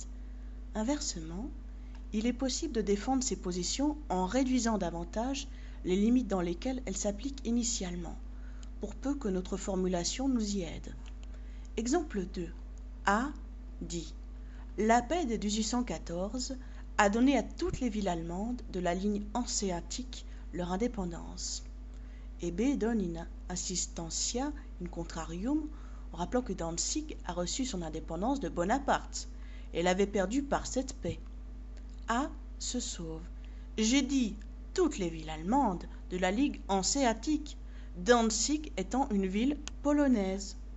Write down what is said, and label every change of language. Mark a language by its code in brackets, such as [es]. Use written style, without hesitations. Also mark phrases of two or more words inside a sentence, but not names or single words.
[fr] Inversement, il est possible de défendre ces positions en réduisant davantage les limites dans lesquelles elles s'appliquent initialement, pour peu que notre formulation nous y aide. Exemple 2. A dit « La paix de 1814 a donné à toutes les villes allemandes de la ligne hanséatique leur indépendance. » Et B donne une [la] assistentia in contrarium, [fr] en rappelant que Danzig a reçu son indépendance de Bonaparte et l'avait perdue par cette paix. A se sauve. J'ai dit toutes les villes allemandes de la Ligue hanséatique, Danzig étant une ville polonaise.